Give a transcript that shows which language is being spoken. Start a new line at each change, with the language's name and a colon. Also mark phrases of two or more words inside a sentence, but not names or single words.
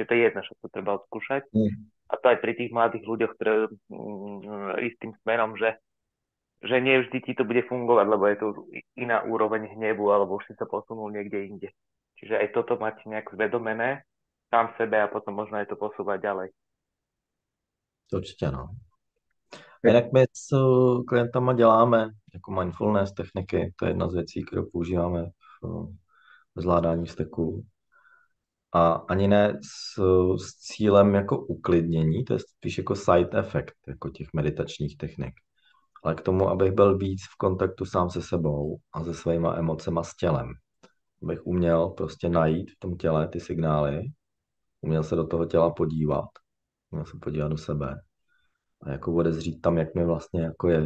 Slovak: To je jedno, že to treba odskúšať. A to aj pri tých mladých ľuďoch, ktorí ísť tým smerom, že nie vždy ti to bude fungovať, lebo je to iná úroveň hnevu, alebo už si sa posunul niekde inde. Čiže aj toto mať nejak zvedomené sám sebe a potom možno aj to posúvať ďalej.
Czech: To určitě, no. A jinak my s klientama děláme jako mindfulness techniky, to je jedna z věcí, kterou používáme v zvládání vzteku. A ani ne s cílem jako uklidnění, to je spíš jako
English: side effect
Czech: jako těch meditačních technik. Ale k tomu, abych byl víc v kontaktu sám se sebou a se svýma emocema s tělem. Abych uměl prostě najít v tom těle ty signály, uměl se do toho těla podívat, uměl se podívat do sebe a jako odezřít tam, jak mi vlastně jako je.